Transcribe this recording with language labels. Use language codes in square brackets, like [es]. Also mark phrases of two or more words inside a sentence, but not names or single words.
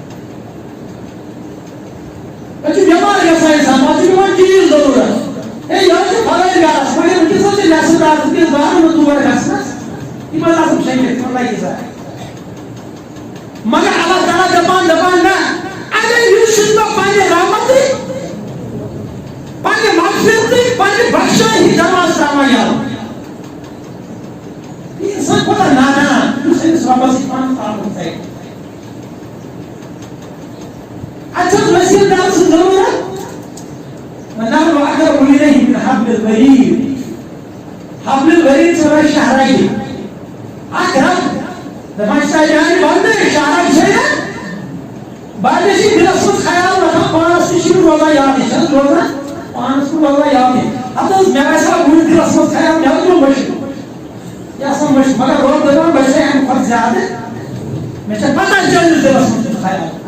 [ks] پتہٕ چھُ بٮ۪مار گژھان اِنسان پتہٕ چھُ پٮ۪وان چیٖز [ur] ضروٗرت ہے [ks] یہِ حظ چھُ فلٲنۍ گرس مگر وٕنکیٚس حظ چھِ نٮ۪صف راتس وٕنکیٚس بہرن نہٕ تور گژھنس یِم حظ آسان شٔنگِتھ تِمن لگہِ ضایہِ مگر اللہ تعالیٰ دپان نہ اگر یہِ چھُنہٕ بہٕ پننہِ رحمتٕے پننہِ مغفرتٕے پننہِ بخشٲیی دروازٕ تراوان یلہٕ یہِ انسان کوتاہ نادان یُس أمِس رۄبس سۭتۍ پنُن تعلق تھایہِ اَتہِ چھِ وسیٖل دار سٕنٛز ضروٗرت [ar] ونحن اقرب الیہ من حبل الورید. حبل الورید [ks] چھُ وۄنۍ شہرگی اکھ رب دپان چھِ سۄ جاے بنٛدٕے شہرگ چھے نا باقٕے چھِ دِلس منٛز خیال رٹان پانس تہِ چھِ روزان یادٕے چھِ حظ روزان پانس کُن روزان یادٕے ہتہٕ حظ مےٚ گژھِ ہا وُنہِ دِلس منٛز خیال مےٚ حظ گوٚو مٔشِد یہِ آسان مٔشِد مگر رۄب دپان بہٕ چھُسے اَمہِ کھۄتہٕ زیادٕ مےٚ چھےٚ پتہ چٲنِس دِلس منٛز چھُ خیال